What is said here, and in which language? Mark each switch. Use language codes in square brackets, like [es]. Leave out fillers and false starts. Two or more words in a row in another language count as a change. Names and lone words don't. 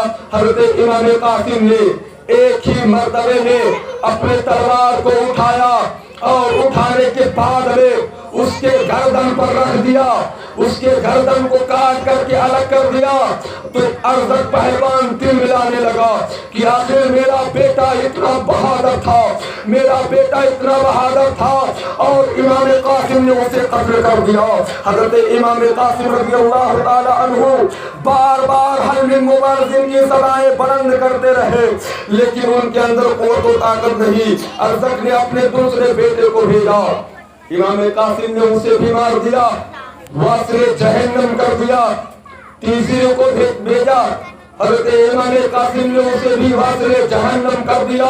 [ur] حضرت امام قاسم نے ایک ہی مرتبے میں اپنے تلوار کو اٹھایا اور اٹھانے کے بعد میں اس کے گردن پر رکھ دیا، اس کے گردن کو کاٹ کر کے الگ کر دیا۔ تو ارزق پہلوان دل ملانے لگا کہ آخر میرا بیٹا اتنا بہادر تھا، میرا بیٹا اتنا بہادر تھا، اور امام قاسم نے اسے قتل کر دیا۔ حضرت امام قاسم [ar] رضی اللہ تعالی عنہ [ur] بار بار [ar] حل من مبارزین [ur] کی صدائیں بلند کرتے رہے، لیکن ان کے اندر قوت و طاقت نہیں۔ ارزق نے اپنے دوسرے بیٹے کو بھیجا، امام قاسم نے اسے بھی مار دیا، واصل جہنم کر دیا۔ تیسرے کو بھیجا، حضرت امام قاسم نے اسے بھی واصل جہنم کر دیا۔